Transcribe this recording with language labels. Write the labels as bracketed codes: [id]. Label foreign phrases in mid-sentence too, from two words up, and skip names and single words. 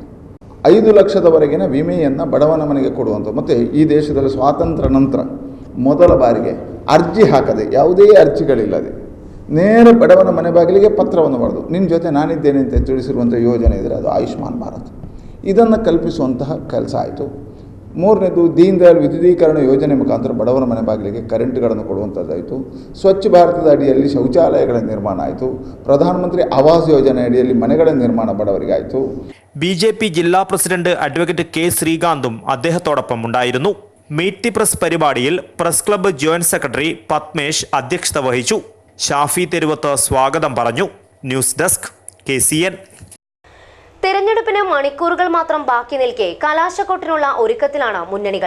[kn] 5 ಲಕ್ಷದವರೆಗಿನ ವಿಮೆಯನ್ನು ಬಡವನ ಮನೆಗೆ ಕೊಡುವಂಥ, ಮತ್ತು ಈ ದೇಶದಲ್ಲಿ ಸ್ವಾತಂತ್ರ್ಯ ನಂತರ ಮೊದಲ ಬಾರಿಗೆ ಅರ್ಜಿ ಹಾಕದೆ, ಯಾವುದೇ ಅರ್ಜಿಗಳಿಲ್ಲದೆ ನೇರ ಬಡವನ ಮನೆ ಬಾಗಿಲಿಗೆ ಪತ್ರವನ್ನು ಬರೆದು ನಿನ್ನ ಜೊತೆ ನಾನಿದ್ದೇನೆ ಅಂತ ತಿಳಿಸಿರುವಂಥ ಯೋಜನೆ ಇದ್ದರೆ ಅದು ಆಯುಷ್ಮಾನ್ ಭಾರತ್. ಇದನ್ನು ಕಲ್ಪಿಸುವಂತಹ ಕೆಲಸ ಆಯಿತು. 3ನೇದು ದೀನ್ ದಯಾಳ್ ವಿದ್ಯುದೀಕರಣ ಯೋಜನೆ ಮುಖಾಂತರ ಬಡವರ ಮನೆ ಬಾಗಿಲಿಗೆ ಕರೆಂಟ್ಗಳನ್ನು ಕೊಡುವಂಥದ್ದಾಯಿತು. ಸ್ವಚ್ಛ ಭಾರತದ ಅಡಿಯಲ್ಲಿ ಶೌಚಾಲಯಗಳ ನಿರ್ಮಾಣ ಆಯಿತು. ಪ್ರಧಾನಮಂತ್ರಿ ಆವಾಸ್ ಯೋಜನೆ ಅಡಿಯಲ್ಲಿ ಮನೆಗಳ ನಿರ್ಮಾಣ ಬಡವರಿಗಾಯಿತು. [ml] BJP ജില്ലാ [en] president advocate [ml] K. ശ്രീകാന്തും അദ്ദേഹത്തോടൊപ്പം ഉണ്ടായിരുന്നു. [en] meet the press [ml] പരിപാടിയിൽ [en] press club joint secretary [ml] പത്മേഷ് അധ്യക്ഷത വഹിച്ചു. ഷാഫി തെരുവത്ത് സ്വാഗതം പറഞ്ഞു. [en] news desk [ml] KCN. തെരഞ്ഞെടുപ്പിന് മണിക്കൂറുകൾ മാത്രം ബാക്കി നിൽക്കെ കലാശക്കൊട്ടിനുള്ള ഒരുക്കത്തിലാണ് മുന്നണികൾ.